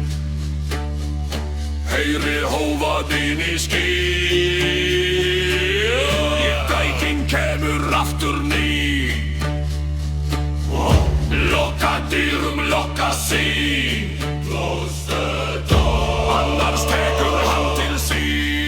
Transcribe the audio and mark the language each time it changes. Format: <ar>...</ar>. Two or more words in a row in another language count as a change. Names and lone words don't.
<is>Heyri hófadinn í ský, gætin kemur aftur ný. Lokka dyrum, lokka sín,</is> <en>close the door,</en> <is>annars tekur hann til sín.</is>